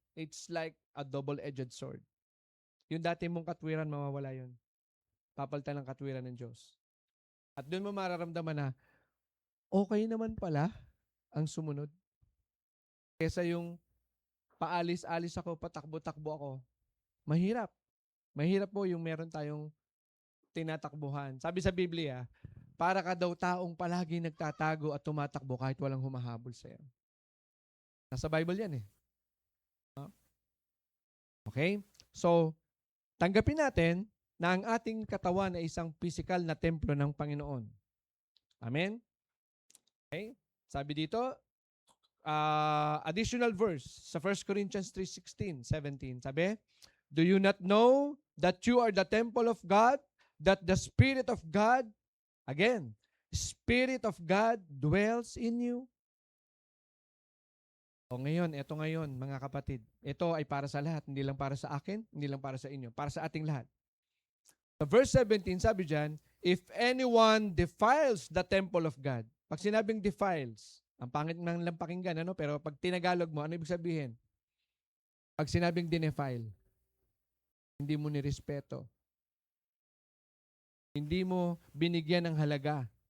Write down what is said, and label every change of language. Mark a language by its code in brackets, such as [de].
[en] It's like a double-edged sword. [tl] Yung dati mong katwiran, mawawala yun. Papalitan ng katwiran ng Diyos. At doon mo mararamdaman na, okay naman pala ang sumunod. Kesa yung paalis-alis ako, patakbo-takbo ako. Mahirap. Mahirap po yung meron tayong tinatakbuhan. Sabi sa Biblia, para ka daw taong palagi nagtatago at tumatakbo kahit walang humahabol sa'yo. Nasa Bible yan eh. Okay? So, tanggapin natin na ang ating katawan ay isang physical na templo ng Panginoon. Amen? Okay? Sabi dito, additional verse sa 1 Corinthians 3:16, 17. [en] Sabi, do you not know that you are the temple of God, that the Spirit of God, again, Spirit of God dwells in you? [tl] O ngayon, ito ngayon, mga kapatid. Ito ay para sa lahat, hindi lang para sa akin, hindi lang para sa inyo, para sa ating lahat. Sa verse 17, sabi dyan, [en] if anyone defiles the temple of God. [tl] Pag sinabing defiles, ang pangit ng lang pakinggan, ano? Pero pag tinagalog mo, ano ibig sabihin? Pag sinabing dinefile, hindi mo nirespeto. Hindi mo binigyan ng halaga.